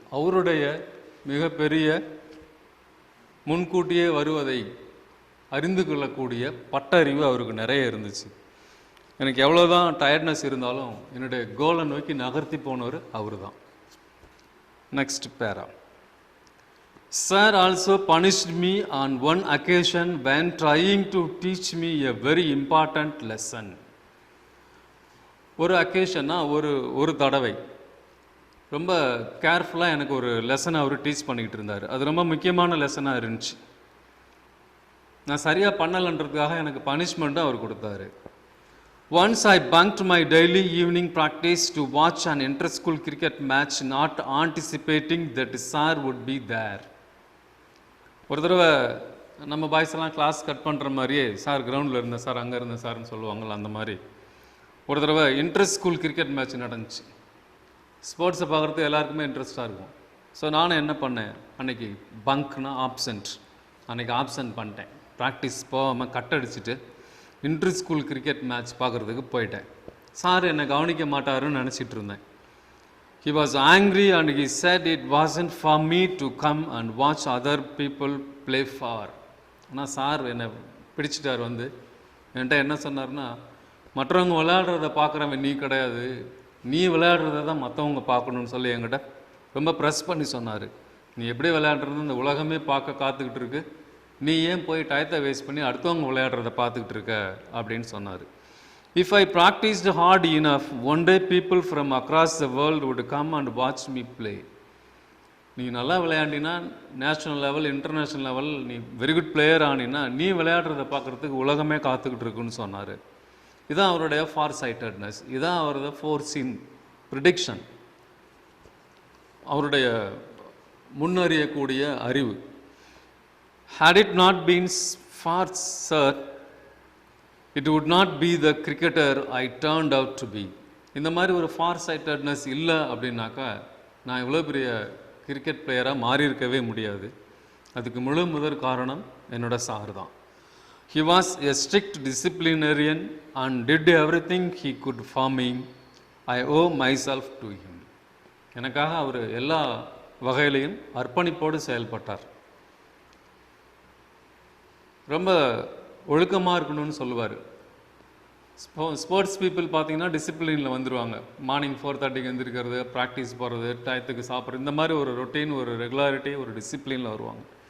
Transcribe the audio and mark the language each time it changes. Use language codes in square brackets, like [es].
[ta] அவருடைய மிகப்பெரிய முன்கூட்டியே வருவதை அறிந்து கொள்ளக்கூடிய பட்டறிவு அவருக்கு நிறைய இருந்துச்சு. எனக்கு எவ்வளோதான் டயர்ட்னஸ் இருந்தாலும் என்னுடைய கோலை நோக்கி நகர்த்தி போனவர் அவர் தான். [en] Next para. Sir also punished me on one occasion when trying to teach me a very important lesson. [ta] ஒரு அக்கேஷன்னா ஒரு தடவை ரொம்ப கேர்ஃபுல்லாக எனக்கு ஒரு லெசனை அவர் டீச் பண்ணிக்கிட்டு இருந்தார். அது ரொம்ப முக்கியமான லெசனாக இருந்துச்சு. நான் சரியாக பண்ணலைன்றதுக்காக எனக்கு பனிஷ்மெண்ட்டும் அவர் கொடுத்தாரு. [en] Once I bunked my daily evening practice to watch an inter-school cricket match, not anticipating that sir would be there. [ta] ஒரு தடவை நம்ம பாய்ஸ் எல்லாம் கிளாஸ் கட் பண்ணுற மாதிரியே, சார் கிரவுண்டில் இருந்தேன் சார், அங்கே இருந்தேன் சார்னு சொல்லுவாங்கள்ல, அந்த மாதிரி ஒரு தடவை இன்டர் ஸ்கூல் கிரிக்கெட் மேட்ச் நடந்துச்சு. ஸ்போர்ட்ஸை பார்க்குறதுக்கு எல்லாருக்குமே இன்ட்ரெஸ்ட்டாக இருக்கும். ஸோ நானும் என்ன பண்ணேன், அன்றைக்கி பங்க்னா ஆப்சண்ட், அன்றைக்கி ஆப்சண்ட் பண்ணிட்டேன். ப்ராக்டிஸ் போகாமல் கட் அடிச்சுட்டு இன்டர் ஸ்கூல் கிரிக்கெட் மேட்ச் பார்க்குறதுக்கு போயிட்டேன். சார் என்னை கவனிக்க மாட்டாருன்னு நினச்சிட்டு இருந்தேன். [en] He was angry and he said it wasn't for me to come and watch other people play for. [ta] ஆனால் சார் என்னை பிடிச்சிட்டார். வந்து என்கிட்ட என்ன சொன்னார்னா, மற்றவங்க விளையாடுறத பார்க்குறவன் நீ கிடையாது, நீ விளையாடுறத தான் மற்றவங்க பார்க்கணுன்னு சொல்லி என்கிட்ட ரொம்ப ப்ரெஸ் பண்ணி சொன்னார். நீ எப்படி விளையாடுறது இந்த உலகமே பார்க்க காத்துக்கிட்டு இருக்கு, நீ ஏன் போய் டயத்தை வேஸ்ட் பண்ணி அடுத்தவங்க விளையாடுறத பார்த்துக்கிட்டு இருக்க அப்படின்னு சொன்னார். [en] If I practiced hard enough, one day people from across the world would come and watch me play. [ta] நீ நல்லா விளையாண்டினா நேஷ்னல் லெவல், இன்டர்நேஷ்னல் லெவல், நீ [en] very good player [ta] ஆனினா நீ விளையாடுறத பார்க்குறதுக்கு உலகமே காத்துக்கிட்டு இருக்குன்னு சொன்னார். இதுதான் அவருடைய ஃபார் சைட்டட்னஸ், இதுதான் அவருடைய ஃபோர்சீன் ப்ரிடிக்ஷன், அவருடைய முன்னறியக்கூடிய அறிவு. [en] Had it not been for Sir, it would not be the cricketer I turned out to be. [ta] இந்த மாதிரி ஒரு ஃபார் சைட்டட்னஸ் இல்லை அப்படின்னாக்கா நான் இவ்வளோ பெரிய கிரிக்கெட் பிளேயராக மாறியிருக்கவே முடியாது. அதுக்கு முதற் காரணம் என்னோட சார் தான். [en] He was a strict disciplinarian and did everything he could for me. I owe myself to him. [ta] எனக்காக அவர் எல்லா வகையிலையும் அர்ப்பணிப்போடு செயல்பட்டார். ரொம்ப ஒழுக்கமாக இருக்கணும்னு சொல்லுவார். ஸ்போர்ட்ஸ் பீப்புள் பார்த்தீங்கன்னா டிசிப்ளினில் வந்துடுவாங்க. மார்னிங் 4:30 எழுந்திருக்கிறது, ப்ராக்டிஸ் போகிறது, டயத்துக்கு சாப்பிட்றது, இந்த மாதிரி ஒரு ரொட்டீன், ஒரு ரெகுலாரிட்டி, ஒரு டிசிப்ளினில் வருவாங்க.